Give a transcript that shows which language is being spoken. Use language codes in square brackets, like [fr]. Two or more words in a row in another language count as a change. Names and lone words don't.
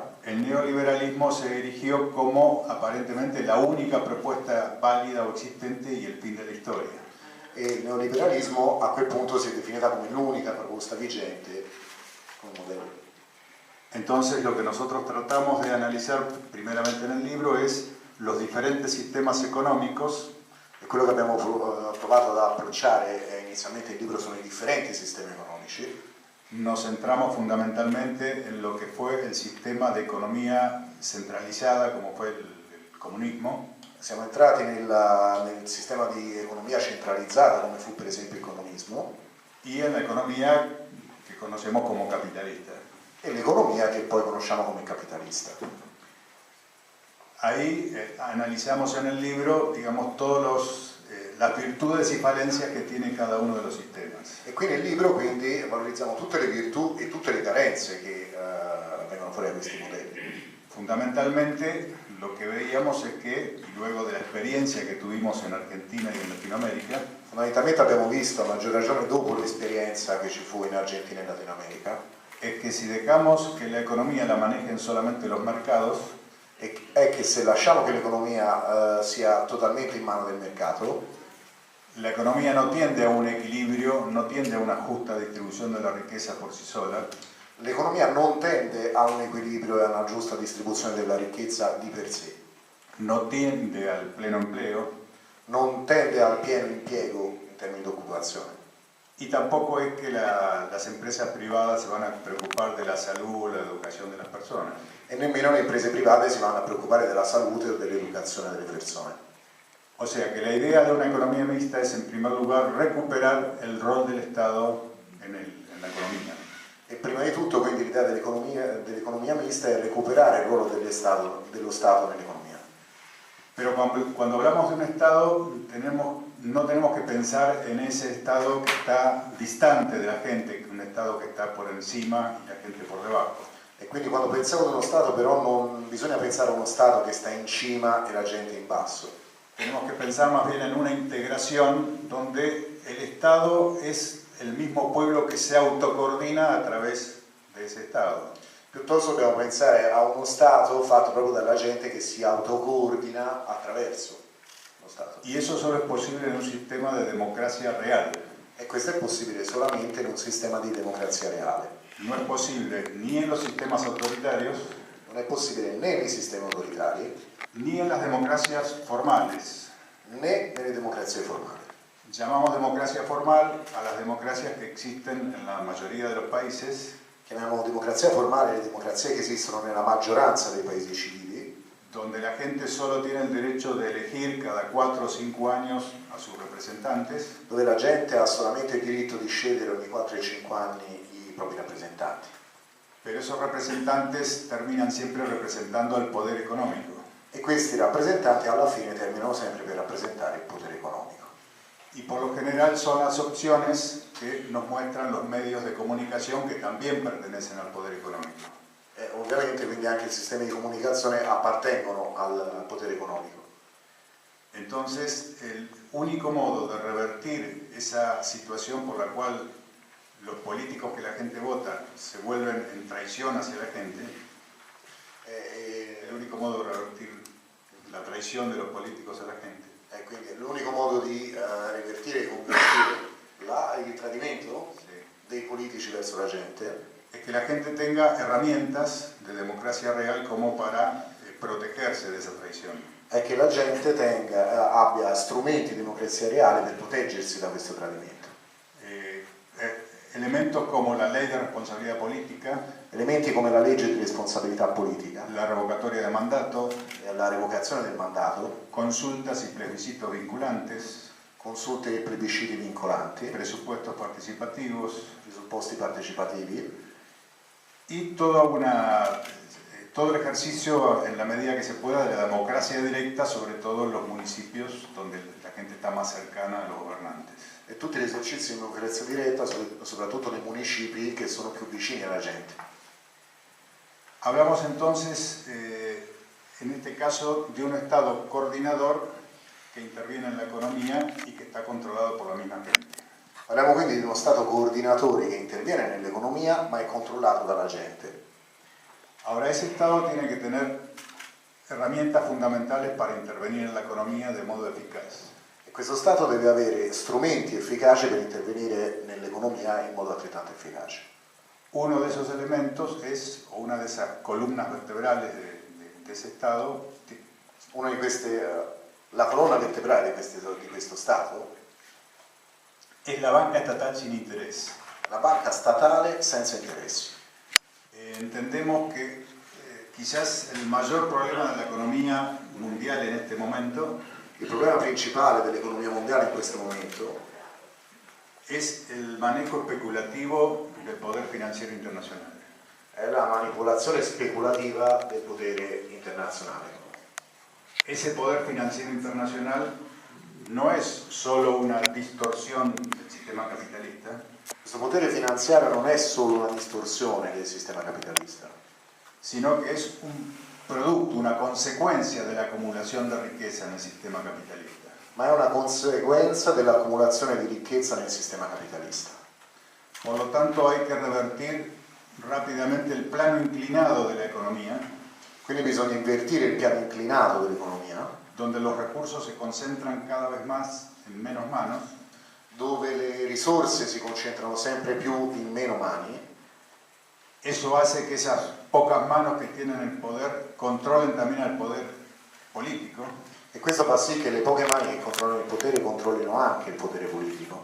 [es] el neoliberalismo se erigió como aparentemente la única propuesta válida o existente y el fin de la historia. [it] e il neoliberalismo a quel punto si è definita come l'unica proposta vigente come modello. [es] Entonces, lo que nosotros tratamos de analizar primeramente en el libro es los diferentes sistemas económicos. [it] E quello che abbiamo provato ad approcciare inizialmente il libro sono i differenti sistemi economici. [es] Nos centramos fundamentalmente en lo que fue el sistema de economía centralizada, como fue el comunismo. [it] Siamo entrati nel sistema di economia centralizzata come fu per esempio il comunismo [es] Y en la economía que conocemos como capitalista. [it] e l'economia che poi conosciamo come capitalista. [es] Ahí analizamos en el libro, digamos, las virtudes y falencias que tiene cada uno de los sistemas. [it] E qui nel libro quindi valorizziamo tutte le virtù e tutte le carenze che vengono fuori da questi modelli. [es] Fundamentalmente, lo que veíamos es que, y luego de la experiencia que tuvimos en Argentina y en Latinoamérica, [it] Fondamentalmente abbiamo visto, a maggior ragione dopo l'esperienza che ci fu in Argentina e in Latino America, [es] es que si dejamos que la economía la manejen solamente los mercados, [it] è che se lasciamo che l'economia sia totalmente in mano del mercato, [es] La economía no tiende a un equilibrio, no tiende a una justa distribución de la riqueza por sí sola. [it] L'economia non tende a un equilibrio e a una giusta distribuzione della ricchezza di per sé. [es] No tiende al pleno empleo. [it] Non tende al pieno impiego in termini di occupazione. [es] Y tampoco es que las empresas privadas se van a preocupar de la salud o la educación de las personas. [it] E nemmeno le imprese private si vanno a preoccupare della salute o dell'educazione delle persone. [es] O sea que la idea de una economía mixta es en primer lugar recuperar el rol del Estado en la economía. [it] E prima di tutto quindi l'idea dell'economia mista è recuperare il ruolo dello Stato nell'economia. [es] Pero cuando hablamos de un Estado no tenemos que pensar en ese Estado que está distante de la gente, un Estado que está por encima y la gente por debajo. [it] E quindi quando pensiamo ad uno Stato però non bisogna pensare a uno Stato che sta in cima e la gente in basso. [es] Tenemos que pensar más bien en una integración donde el Estado es el mismo pueblo que se autocoordina a través de ese Estado. [it] Piuttosto dobbiamo pensare a uno Stato fatto proprio dalla gente che si autocoordina attraverso lo Stato. [es] Y eso solo es posible en un sistema de democracia real. [it] E questo è possibile solamente in un sistema di democrazia reale. [es] No es posible ni en los sistemas autoritarios, [it] Non è possibile né nei sistemi autoritari [es] ni en las democracias formales. [it] né nelle democrazie formali. [es] Llamamos democracia formal a las democracias que existen en la mayoría de los países, [it] Chiamiamo democrazia formale le democrazie che esistono nella maggioranza dei paesi civili, [es] donde la gente solo tiene el derecho de elegir cada 4 o 5 años a sus representantes, [it] dove la gente ha solamente il diritto di scegliere ogni 4 e 5 anni i propri rappresentanti. [es] pero esos representantes terminan siempre representando al poder económico. [it] E questi rappresentanti alla fine terminano sempre per rappresentare il potere economico. [es] Y por lo general son las opciones que nos muestran los medios de comunicación que también pertenecen al poder económico. [it] E ovviamente quindi anche i sistemi di comunicazione appartengono al potere economico. [es] Entonces, el único modo de revertir esa situación por la cual los políticos que la gente vota se vuelven en traición hacia la gente, el único modo de revertir la traición de los políticos a la gente, [it] E quindi l'unico modo di revertire e convertire il tradimento dei politici verso la gente [es] es que la gente tenga herramientas de democracia real como para protegerse de esa traición. [it] è che la gente abbia strumenti di democrazia reale per proteggersi da questo tradimento. [es] Elementos como la ley de responsabilidad política, [it] Elementi come la legge di responsabilità politica, [es] la revocatoria de mandato, [it] la revocazione del mandato, [es] consultas y plebiscitos vinculantes, [it] consulte e plebisciti vincolanti, [es] presupuestos participativos [it] presupposti partecipativi [es] y todo el ejercicio en la medida que se pueda de la democracia directa, sobre todo en los municipios donde la gente está más cercana a los gobernantes. [it] e tutti gli esercizi di democrazia diretta, soprattutto nei municipi che sono più vicini alla gente. [es] Hablamos entonces, en este caso, de un Estado coordinador que interviene en la economía y que está controlado por la misma gente. [it] Parliamo quindi di uno Stato coordinatore che interviene nell'economia ma è controllato dalla gente. [es] Ahora, ese Estado tiene que tener herramientas fundamentales para intervenir en la economía de modo eficaz. [it] E questo Stato deve avere strumenti efficaci per intervenire nell'economia in modo altrettanto efficace. [es] Uno de esos elementos es, o una de esas columnas vertebrales de ese Estado, [it] Una di queste, la colonna vertebrale di questo Stato [es] es la banca estatal sin interés. [it] la banca statale senza interessi. [es] Entendemos que quizás el mayor problema de la economía mundial en este momento [it] Il problema principale dell'economia mondiale in questo momento [es] es el manejo especulativo del poder financiero internacional. [it] è la manipolazione speculativa del potere internazionale. [es] Ese poder financiero internacional no es solo una distorsión del sistema capitalista, [it] Questo potere finanziario non è solo una distorsione del sistema capitalista, [es] sino que es un producto, una consecuencia de la acumulación de riqueza en el sistema capitalista. [it] ma è una conseguenza dell'accumulazione di ricchezza nel sistema capitalista. [es] Por lo tanto, hay que revertir rápidamente el plano inclinado de la economía, [it] Quindi bisogna invertire il piano inclinato dell'economia, [es] donde los recursos se concentran cada vez más en menos manos, [it] dove le risorse si concentrano sempre più in meno mani. [es] eso hace que esas pocas manos que tienen el poder controlen también al poder político. [it] E questo fa sì che le poche mani che controllano il potere controllino anche il potere politico.